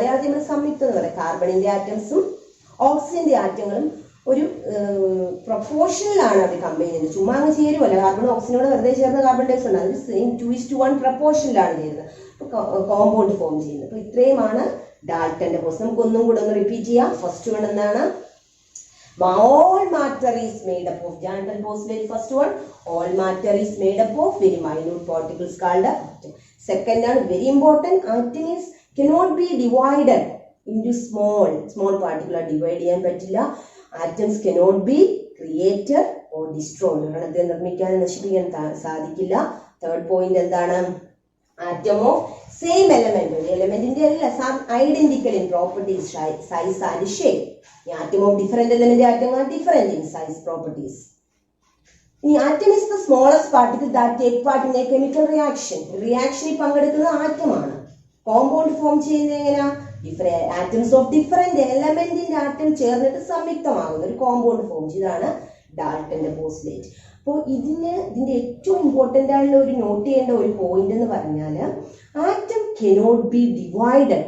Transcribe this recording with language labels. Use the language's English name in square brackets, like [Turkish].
[Malayalam] മലയാളത്തിൽ നമ്മൾ സംയുക്തം എന്ന് പറയാം. കാർബണിന്റെ ആറ്റംസും ഓക്സിജന്റെ ആറ്റങ്ങളും ഒരു പ്രൊപ്പോർഷനിലാണ് അവർ കമ്പൈൻ ചെയ്യുന്നത്. ചുമ്മാ അങ്ങ് ചേരുമല്ല. കാർബൺ ഓക്സിജനോട് വെറുതെ ചേർന്ന് കാർബൺ ഡൈ ഓക്സൈഡ് അത് സെയിം 2:1 പ്രൊപ്പോർഷനിലാണ് ചെയ്യുന്നത്, കോമ്പൗണ്ട് ഫോം ചെയ്യുന്നത്. അപ്പൊ ഇത്രയുമാണ് ഡാൽട്ടന്റെ പോസ്റ്റ്. നമുക്ക് ഒന്നും കൂടെ ഒന്ന് റിപ്പീറ്റ് ചെയ്യാം. [English] First one എന്താണ്? All matter is made up of. Dalton postulate first one. All matter is made up of very minute particles called atom. Second one very important. Atom is cannot be divided into small particle. [Malayalam] Divide ചെയ്യാൻ പറ്റില്ല. [English] Atoms cannot be created or destroyed. [Malayalam] ഒരെണ്ണത്തെ നിർമ്മിക്കാൻ നശിപ്പിക്കാൻ സാധിക്കില്ല. Third point എന്താണ്? [English] Atom of same element. [Malayalam] ഒരു എലമെന്റിന്റെ അല്ല, [English] Identical in properties, size and shape. The atom of different element atom are different in size properties. The atom is the smallest particle that take part in a chemical reaction. [Malayalam] Reaction പങ്കെടുക്കുന്നത് ആറ്റമാണ്. Compound form ചെയ്യുന്നത് എങ്ങനെയാ? Atoms of different എലമെന്റിന്റെ atom ചേർന്നിട്ട് സംയുക്തമാകുന്ന ഒരു compound form ചെയ്താണ് ഡാൽട്ടന്റെ postulate. അപ്പോൾ ഇതിന്റെ ഏറ്റവും important ആയിട്ടുള്ള ഒരു നോട്ട് ചെയ്യേണ്ട ഒരു പോയിന്റ് എന്ന് പറഞ്ഞാൽ [English] Atom cannot be divided.